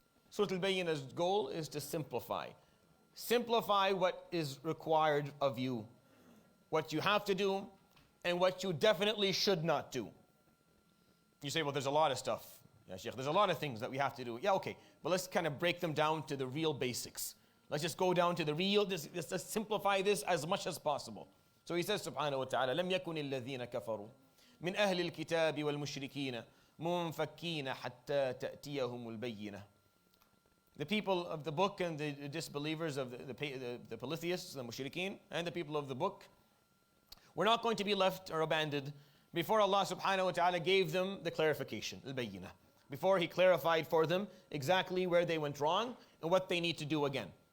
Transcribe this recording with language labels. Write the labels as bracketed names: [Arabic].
[English] Surah Al-Bayyina's goal is to simplify. Simplify what is required of you, what you have to do, and what you definitely should not do. You say, well, there's a lot of stuff. Yeah, Sheikh, there's a lot of things that we have to do. Yeah, okay, but let's kind of break them down to the real basics. Let's just go down to the real, let's simplify this as much as possible. So he says, [Arabic] subhanahu wa ta'ala, لَمْ يَكُنِ الَّذِينَ كَفَرُوا مِنْ أَهْلِ الْكِتَابِ وَالْمُشْرِكِينَ مُنْفَكِّينَ حَتَّى تَأْتِيَهُمُ الْبَيِّنَةِ. [English] The people of the book and the disbelievers of the polytheists, the mushrikeen, and the people of the book, were not going to be left or abandoned before Allah subhanahu wa ta'ala gave them the clarification, Al-Bayyina. Before He clarified for them exactly where they went wrong and what they need to do again.